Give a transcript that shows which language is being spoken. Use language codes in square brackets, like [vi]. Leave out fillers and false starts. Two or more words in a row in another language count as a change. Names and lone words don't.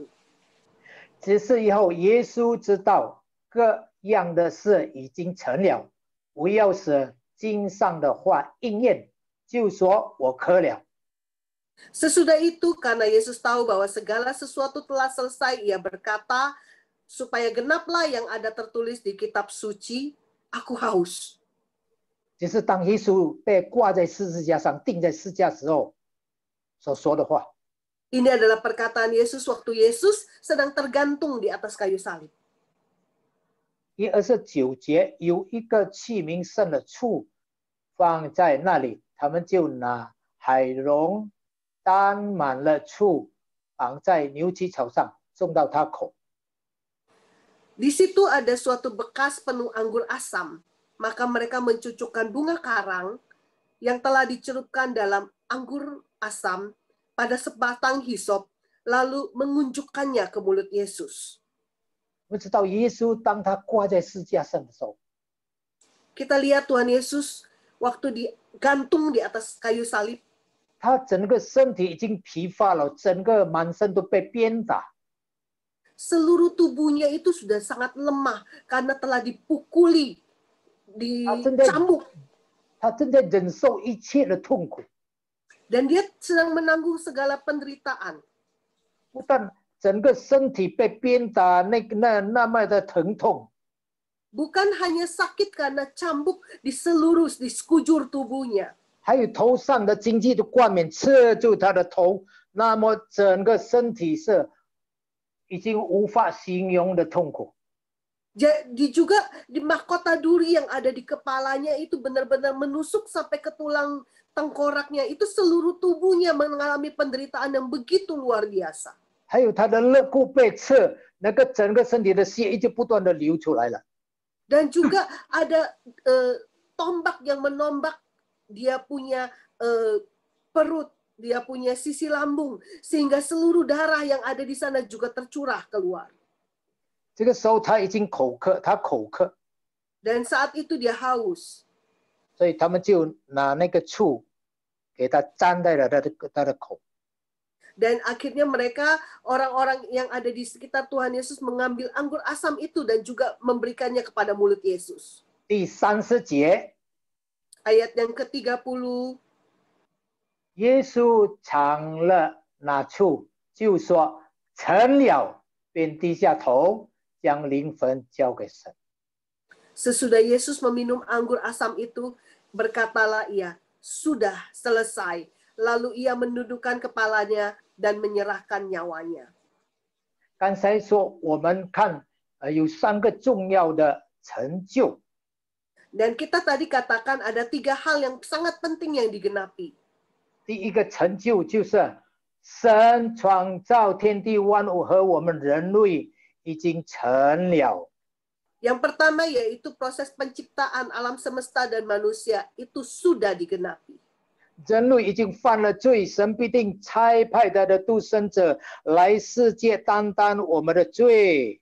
[zh] 只是以后耶稣知道各样的事已经成了，不要使经上的话应验，就说我渴了。 [id] Sesudah itu, karena Yesus tahu bahwa segala sesuatu telah selesai, ia berkata, supaya genaplah yang ada tertulis di kitab suci, aku haus. [zh] 就是当耶稣被挂在十字架上、钉在十字架时候所说的话。 [id] Ini adalah perkataan Yesus waktu Yesus sedang tergantung di atas kayu salib. [zh] 第29节有一个器皿盛的醋放在那里，他们就拿海龙担满了醋，绑在牛膝草上，送到他口。 [id] Di situ ada suatu bekas penuh anggur asam. Maka mereka mencucukkan bunga karang yang telah dicerupkan dalam anggur asam pada sebatang hisop, lalu mengunjukkannya ke mulut Yesus. [zh] 我们知道耶稣当他挂在十字架上的时候， [id] Kita lihat Tuhan Yesus waktu digantung di atas kayu salib, [zh] 他整个身体已经疲乏了，整个满身都被鞭打。 [id] seluruh tubuhnya itu sudah sangat lemah karena telah dipukuli, dicambuk, [zh] 他正在忍受一切的痛苦， [id] dan dia sedang menanggung segala penderitaan. [zh] 不但整个身体被鞭打，那么的疼痛， [id] Bukan hanya sakit karena cambuk di sekujur tubuhnya, [zh] 还有头上的荆棘的冠冕刺住他的头，那么整个身体是已经无法形容的痛苦。 [id] Jadi juga di mahkota duri yang ada di kepalanya itu benar-benar menusuk sampai ke tulang tengkoraknya. Itu seluruh tubuhnya mengalami penderitaan yang begitu luar biasa. [zh] 还有他的肋骨被刺，那个整个身体的血液就不断的流出来了。 [id] Dan juga ada tombak yang menombak dia punya perut, dia punya sisi lambung, sehingga seluruh darah yang ada di sana juga tercurah keluar. [zh] 这个时候他已经口渴，他口渴， [id] Dan saat itu dia haus. [zh] 所以他们就拿那个醋给他沾在了他的口。 [id] Dan akhirnya mereka, orang-orang yang ada di sekitar Tuhan Yesus mengambil anggur asam itu dan juga memberikannya kepada mulut Yesus. [zh] 第30节， [id] Ayat yang ke-30, [zh] 耶稣尝了那醋，就说成了，便低下头，将灵魂交给神。 [id] sesudah Yesus meminum anggur asam itu, berkatalah ia, sudah selesai. Lalu ia menundukkan kepalanya dan menyerahkan nyawanya. [zh] 刚才说我们看有3个重要的成就， [id] Dan kita tadi katakan ada 3 hal yang sangat penting yang digenapi. [zh] 第一个成就就是神创造天地万物和我们人类已经成了。 [id] Yang pertama yaitu proses penciptaan alam semesta dan manusia itu sudah digenapi. [zh] 人类已经犯了罪，神必定差派他的独生者来世界担当我们的罪。